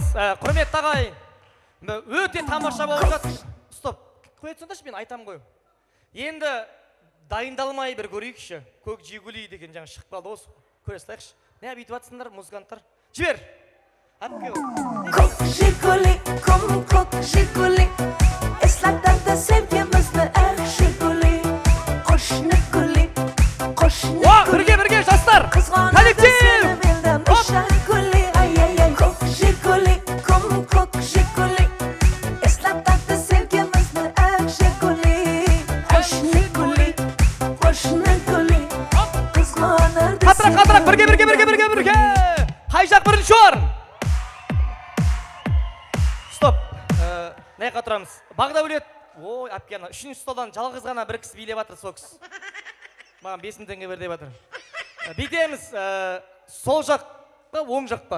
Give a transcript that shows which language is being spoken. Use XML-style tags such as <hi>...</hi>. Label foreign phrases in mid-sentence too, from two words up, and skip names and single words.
<kk>Құрметті ағайын. Өте тамаша болып жатыр. Стоп. Қоя тұрсаңдаршы, мен айтам ғой. Енді дайындалмай бір көрейікші. Көк Жигули деген жаңа шығып қалды осы. Көре салайықшы. Не бүйтіп жатсыңдар, музыканттар? Жібер. Әпке. Көк Жигули, көк Жигули,</kk> <uz>eslatadi sevgimizni aq Жигули. Qo'shni guli, qo'shni</uz> <kk>О, бірге, жастар. Коллектив. Көк Жигули, көк Жигули,</kk> <uz>eslatadi sevgimizni aq Жигули. Qo'shni guli, qizg'onardi.</uz> <kk>Қатырақ, бірге. Қай жақ бірінші орын? Стоп. Не қатырамыз? Бағдәулет. Ой, әпке ана, үшінші столдан жалғыз ғана бір кісі билеп жатыр, сол кісі. Маған 5 теңге бер деп жатыр. Бүйтеміз, сол жақ па, оң жақ па?</kk>